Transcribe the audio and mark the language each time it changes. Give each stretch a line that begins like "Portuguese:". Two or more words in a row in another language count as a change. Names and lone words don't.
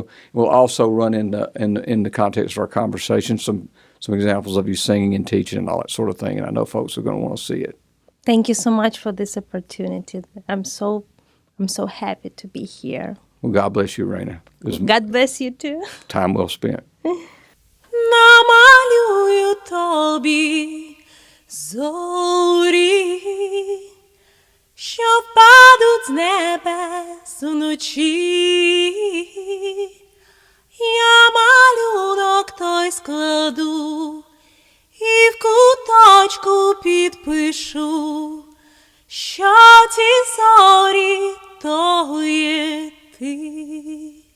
English: We'll also run in the context of our conversation some examples of you singing and teaching and all that sort of thing. And I know folks are going to want to see it. Thank you so much for this opportunity. I'm so happy to be here. Well, God bless you, Iryna. God bless you too. Time well spent.
Ukrainian: Намалюю тобі зорі, що впадуть з небес уночі. Я малюнок той складу і в куточку підпишу, що ті зорі то є ти.